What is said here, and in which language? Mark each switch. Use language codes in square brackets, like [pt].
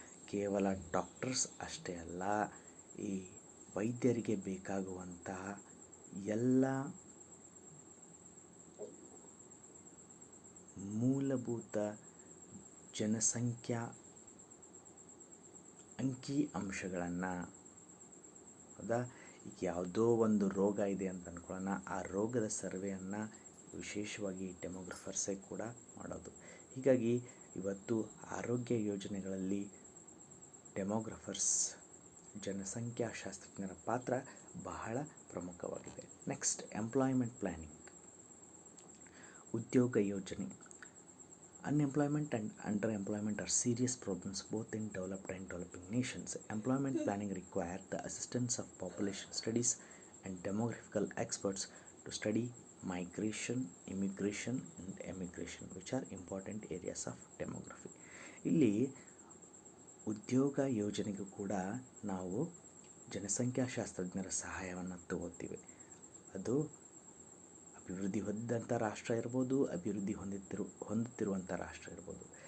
[kn] ಕೇವಲ ಡಾಕ್ಟರ್ಸ್ ಅಷ್ಟೇ ಅಲ್ಲ, ಈ ವೈದ್ಯರಿಗೆ ಬೇಕಾಗುವಂತಹ ಎಲ್ಲ ಮೂಲಭೂತ ಜನಸಂಖ್ಯಾ ಅಂಕಿ ಅಂಶಗಳನ್ನು, ಈಗ ಯಾವುದೋ ಒಂದು ರೋಗ ಇದೆ ಅಂತ ಅಂದ್ಕೊಳ್ಳೋಣ, ಆ ರೋಗದ ಸರ್ವೆಯನ್ನು ವಿಶೇಷವಾಗಿ ಡೆಮೋಗ್ರಫರ್ಸೇ ಕೂಡ ಮಾಡೋದು. ಹೀಗಾಗಿ ಇವತ್ತು ಆರೋಗ್ಯ ಯೋಜನೆಗಳಲ್ಲಿ ಡೆಮೋಗ್ರಫರ್ಸ್, ಜನಸಂಖ್ಯಾಶಾಸ್ತ್ರಜ್ಞರ ಪಾತ್ರ ಬಹಳ ಪ್ರಮುಖವಾಗಿದೆ. ನೆಕ್ಸ್ಟ್, ಎಂಪ್ಲಾಯ್ಮೆಂಟ್ ಪ್ಲ್ಯಾನಿಂಗ್, ಉದ್ಯೋಗ ಯೋಜನೆ. [en] Unemployment and underemployment are serious problems both in developed and developing nations. Employment planning requires the assistance of population studies and demographical experts to study migration, immigration and emigration, which are important areas of demography. [kn] ಇಲ್ಲಿ ಉದ್ಯೋಗ ಯೋಜನೆಗೂ ಕೂಡ ನಾವು ಜನಸಂಖ್ಯಾಶಾಸ್ತ್ರಜ್ಞರ ಸಹಾಯವನ್ನು ತಗೋತೀವಿ. ಅದು ಅಭಿವೃದ್ಧಿ ಹೊಂದಿದಂಥ ರಾಷ್ಟ್ರ ಇರ್ಬೋದು, ಅಭಿವೃದ್ಧಿ ಹೊಂದುತ್ತಿರುವಂಥ ರಾಷ್ಟ್ರ ಇರ್ಬೋದು.